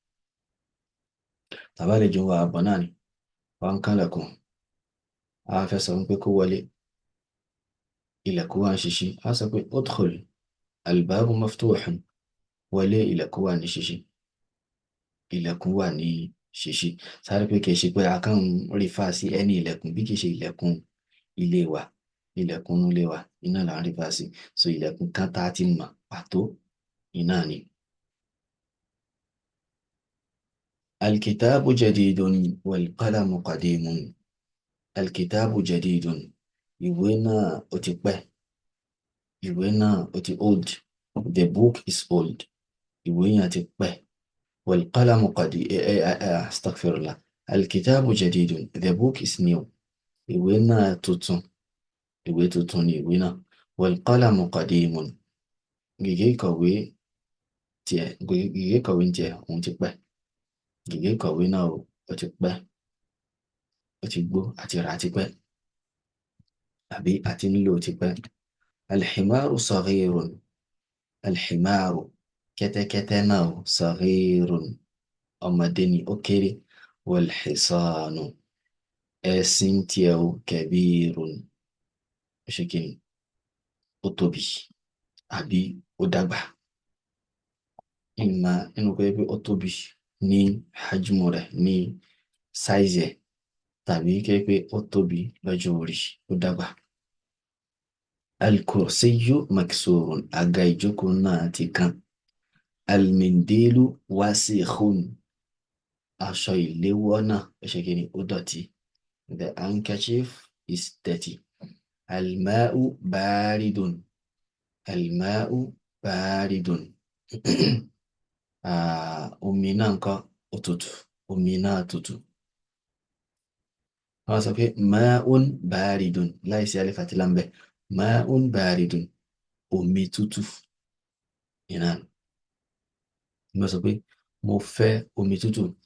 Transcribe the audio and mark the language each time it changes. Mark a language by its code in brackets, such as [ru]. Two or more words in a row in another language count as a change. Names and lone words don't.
[yo] Tàbá lè jọ wà àbọ̀ náà ni wọ́n ń kálẹ̀kùn, a fẹ́ sọ pé kó wọlé, ilẹ̀kùn wà ní ṣíṣí, a sọ pé [ar] ادخل الباب مفتوح, [yo] wọlé, ilẹ̀kùn wà ní ṣíṣí, ilẹ̀kùn wà ní ṣíṣí. Sáré pé kìí ṣe pé a kàn rí fà sí ẹni ilẹ̀kùn, bí kìí ṣe ilẹ̀kùn ilé wa, ilẹ̀kùn ilé wa iná là ń rí fà sí. So ilẹ̀kùn kan tá a ti mọ̀ pàtó iná ni. [ar] الكتاب جديد والقلم قديم، الكتاب جديد, [yo] ìwé náà ó ti pẹ́, ìwé náà ó ti old, [en] The book is old. [yo] Ìwé yẹn ti pẹ́. [ar] والقلم قديم. استغفر الله. الكتاب جديد. [en] The book is new. [yo] Ìwé náà tuntun. Ìwé tuntun ni ìwé náà. [ar] والقلم قديم. [yo] Gègé ìkọ̀wé gègé ìkọ̀wé ń tiẹ̀ òun ti pẹ́. Gègé ìkọ̀wé náà ó ti pẹ́. Ó ti gbó àti rà ti pẹ́. Àbí àti nílò ti pẹ́. [ar] الحمار صغير. [yo] الحمار kẹ́tẹ́kẹ́tẹ́ náà صغير ọmọdé ni ó kéré. والحصان ẹṣin tiẹ̀ كبير ó ṣe kí ni ó tóbi àbí ó dàgbà. ìmọ̀ inú pé ó tóbi ní hajmu rẹ̀ ní sáìzì ẹ̀ tàbí pé ó tóbi lọ́jọ́ orí ó dàgbà. [ar] الكرسي مكسور [yo] àga ìjókòó náà ti kán. [ar] المنديل واسخ [yo] aṣọ ìléwọ́ náà ó ṣe kí ni ó dọ̀tí. [en] The handkerchief is dirty. [ar] الماء بارد. الماء بارد. [yo] omi náà ńkọ́ ó tutù. omi náà tutù. wọ́n sọ pé [ar] ماء بارد [yo] láìsí alif àti lam ńbẹ̀. [ar] ماء بارد [yo] omi tútù. ìran mo sọ pé mo fẹ́ omi tútù.